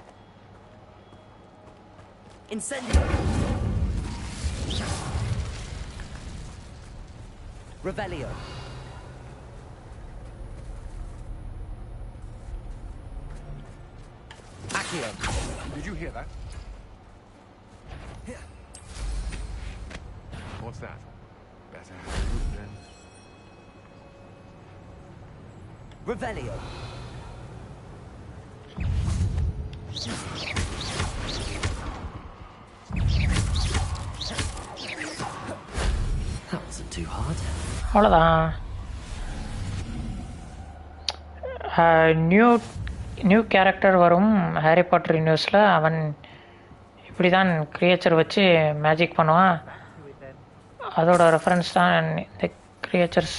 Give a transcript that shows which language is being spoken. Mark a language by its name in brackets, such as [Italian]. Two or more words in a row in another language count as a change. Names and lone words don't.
[English] Revelio. Accio. Did you hear that? What's that? Better then. Revelio. That wasn't too hard. [Tamil] அவ்வளோதான். [English] new character [Tamil] வரும் ஹாரி பாட்டர் யூனிவர்ஸில். அவன் இப்படி தான் கிரியேச்சர் வச்சு மேஜிக் பண்ணுவான். அதோட ரெஃபரன்ஸ் தான் இந்த கிரியேச்சர்ஸ்.